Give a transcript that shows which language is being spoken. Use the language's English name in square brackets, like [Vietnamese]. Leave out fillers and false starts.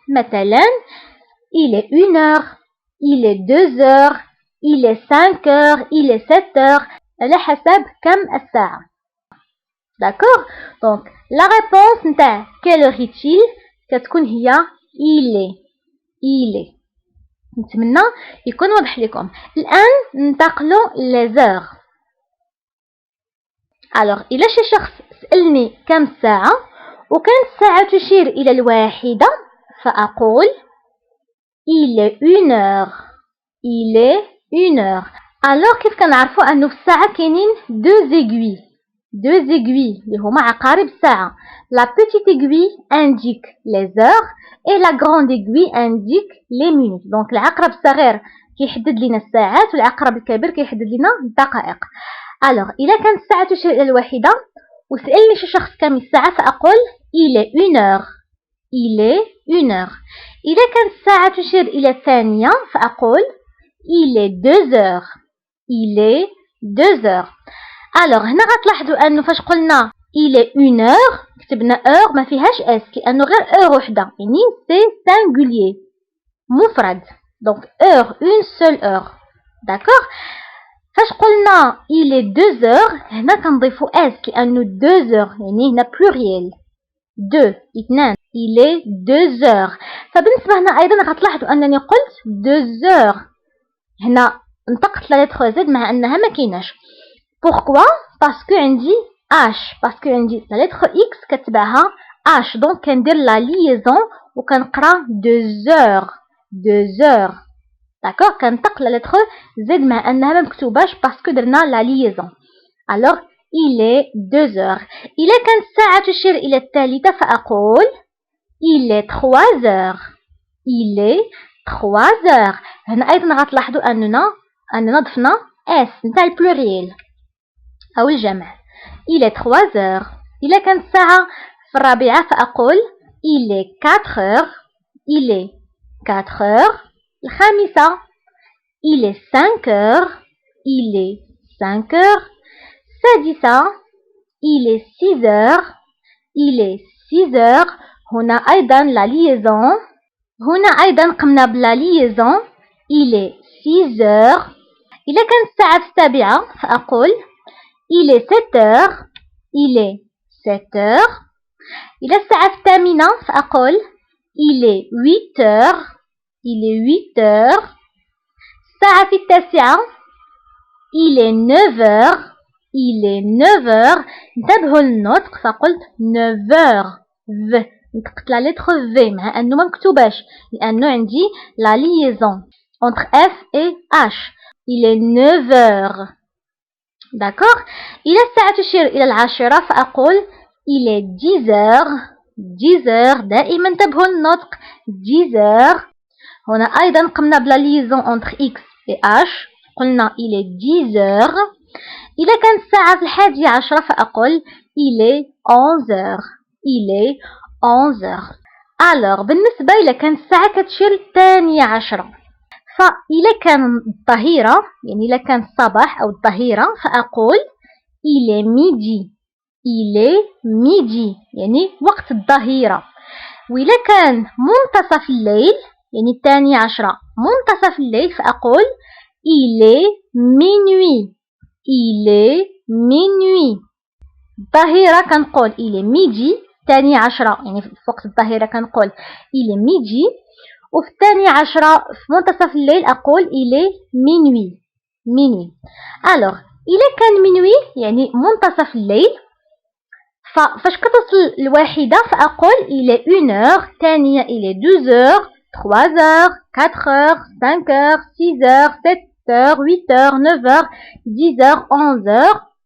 [Arabic] مثلا [French] il est 1 heure، il est 2 heures، il est 5 heures، il est 7 heures، [Arabic] على حسب كم الساعة. [French] d'accord. donc la réponse [Arabic] نتاع [French] quelle heure est-il [Arabic] كتكون هي [French] il est. [Arabic] نتمنى يكون واضح لكم. الآن ننتقلوا [French] les heures. [Arabic] alors إلا شي شخص سألني كم الساعة وكانت الساعة تشير إلى الواحدة فأقول [French] il est 1 heure. il est 1 heure. [Arabic] alors كيف كنعرفوا أنه في الساعة كاينين [French] deux aiguilles [Arabic] اللي هما عقارب الساعة. [French] la petite aiguille indique les heures et la grande aiguille indique les minutes. [Arabic] donc العقرب الصغير كيحدد لنا الساعات والعقرب الكبير كيحدد لنا الدقائق. alors إلا كانت الساعة تشير إلى الواحدة وسألني شي شخص كم الساعة فأقول [French] il est 1 heure. il est 1 heure. [Arabic] إذا كانت الساعة تشير إلى الثانية فأقول [French] il est 2 heures. il est 2 heures. [Arabic] alors هنا غتلاحظوا أنه فاش قلنا [French] il est 1 heure [Arabic] كتبنا heure ما فيهاش اس لأنه غير heure وحدة يعني [French] c'est singulier [Arabic] مفرد. [French] donc heure une seule heure. d'accord. [Arabic] فاش قلنا il est 2 heures هنا كنضيفوا اس لأنه 2 heures يعني هنا pluriel 2 اثنان [French] il est 2 heures. [Arabic] فبالنسبة هنا أيضا غتلاحظوا أنني قلت [French] 2 heures [Arabic] هنا نطقت لا لتر زد مع أنها ما كايناش. [French] pourquoi؟ [Arabic] باسكو عندي h باسكو عندي لا لتر x كتبعها h دونك كندير لا ليزون وكنقرا [French] 2 heures 2 heures. d'accord. [Arabic] كنطق لا لتر زد مع أنها ما مكتوباش باسكو درنا لا ليزون. [French] alors il est 2 heures. [Arabic] إلا كانت الساعة تشير إلى الثالثة فأقول [French] il est 3 heures. il est 3 heures. [Arabic] هنا أيضا غتلاحظوا أننا ضفنا s نتاع البلوريال أو الجمع [French] il est 3 heures. [Arabic] إلا كانت الساعة في الرابعة فأقول [French] il est 4 heures. il est 4 heures. [Arabic] الخامسة [French] il est 5 heures. il est 5 heures. [Arabic] السادسة [French] il est 6 heures. il est 6 heures. [Arabic] هنا أيضا لا ليزون هنا أيضا قمنا بلا ليزون [French] il est 6 heures. [Arabic] إلا كانت الساعة في السابعة فأقول [French] il est 7 heures. il est 7 heures. [Arabic] إلا الساعة في الثامنة فأقول [French] il est 8 heures. il est 8 heures. [Arabic] الساعة في التاسعة [French] il est 9 heures. il est 9 heures. [Arabic] انتبهوا للنطق فقلت [French] 9 heures V. [Arabic] نطقت لا لتر V مع أنه ما مكتوباش لأنه عندي لا [French] liaison entre F et H. Il est 9 heures. D'accord. [Arabic] إلى الساعة تشير إلى 10 فأقول [French] il est 10 heures. 10 heures. [Arabic] دائما انتبهوا للنطق [French] 10 heures. [Arabic] هنا أيضا قمنا بلا [French] liaison entre X et H. [Arabic] قلنا [French] il est 10 heures. [Arabic] إذا كانت الساعة في 11 فأقول [French] il est 11 heures. il est 11 heures. [Arabic] alors بالنسبة إلى كانت الساعة كتشير 12 فإذا كان الظهيرة يعني إذا كان الصباح أو الظهيرة فأقول [French] il est midi. il est midi [Arabic] يعني وقت الظهيرة. وإذا كان منتصف الليل يعني 12 منتصف الليل فأقول [French] il est minuit. il est minuit. [Arabic] الظهيرة كنقول [French] il est midi. [Arabic] 12 يعني في وقت الظهيرة كنقول [French] il est midi. [Arabic] وفي 12 في منتصف الليل أقول [French] il est minuit. minuit. [Arabic] alors إذا كان minuit يعني منتصف الليل فاش كتوصل الواحدة فأقول [French] il est 1 heure. [Arabic] ثانية [French] il est 2 heures 3 heures 4 heures 5 heures 6 heures 7 heures 8 heures 9 heures 10 heures 11 heures.